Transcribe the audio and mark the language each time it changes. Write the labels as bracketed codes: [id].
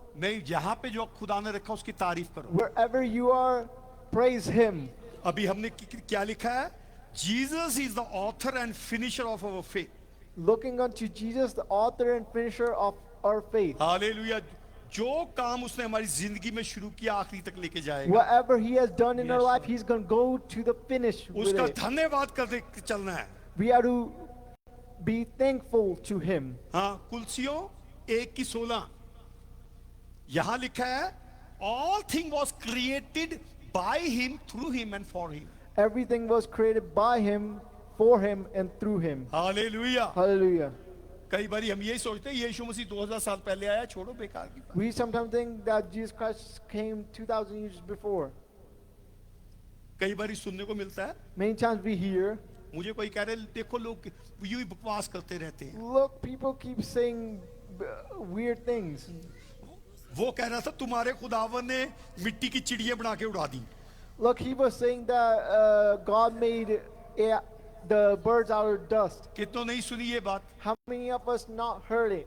[hi] नहीं, जहाँ पे जो खुदा ने रखा उसकी तारीफ करो। [en] Wherever you are, praise Him. [hi] अभी हमने क्या लिखा है? [en] Jesus is the author and finisher of our faith। Looking unto Jesus, the author and finisher of our faith. [hi] Hallelujah. जो काम उसने हमारी जिंदगी में शुरू किया आखिरी तक लेके जाएगा। [en] Whatever He has done in our Yes, life, Lord. He's gonna go to the finish with [hi] उसका [en] it. [hi] धन्यवाद करते चलना है। [en] We have to be thankful to Him. [hi] हाँ, कुलसियों 1:16 यहाँ लिखा है [en] all thing was created by him, through him and for him। Everything was created by Him, for Him, and through Him. [hi] Hallelujah. [en] Hallelujah. [hi] कई बार हम यही सोचते हैं यीशु मसीह 2000 साल पहले आया, छोड़ो बेकार की बात। [en] We sometimes think that Jesus Christ came 2,000 years before. [hi] कई बार सुनने को मिलता है, [en] Many times we hear, [hi] मुझे कोई कह रहे देखो लोग यूं ही बकवास करते रहते हैं। [en] look, people keep saying weird things. [hi] वो कह रहा था तुम्हारे खुदावन ने मिट्टी की चिड़िया बना के उड़ा दी। [en] Look, he was saying that God made the birds out of dust. [hi] कितनों नहीं सुनी ये बात? [en] How many of us not heard it?